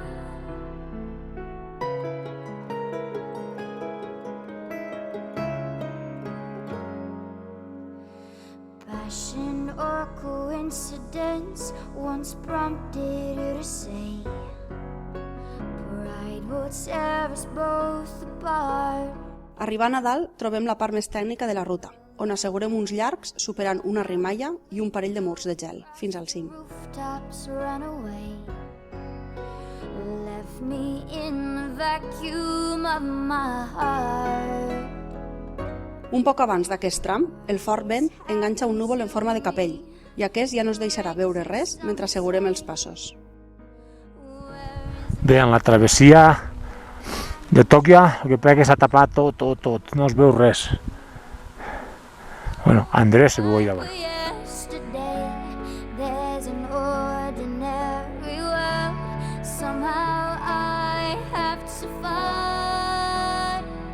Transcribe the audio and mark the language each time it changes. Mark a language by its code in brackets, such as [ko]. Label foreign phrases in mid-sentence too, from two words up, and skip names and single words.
[en] Passion or coincidence once prompted you to say, pride will tear us both apart. [ca] Arribant a dalt, trobem la part més tècnica de la ruta, on assegurem uns llargs superant una rimalla i un parell de murs de gel, fins al cim. [en] Rooftops run away, left me in the vacuum of my heart. [ca] Un poc abans d'aquest tram, el fort vent enganxa un núvol en forma de capell, i aquest ja no es deixarà veure res mentre assegurem els passos. Bé, en la travessia de Tòquio, el que pega que s'ha tapat tot, no es veu res. Bueno, Andrés se veu ahí davant. [en] Yesterday, there's an ordinary world somehow I have to find.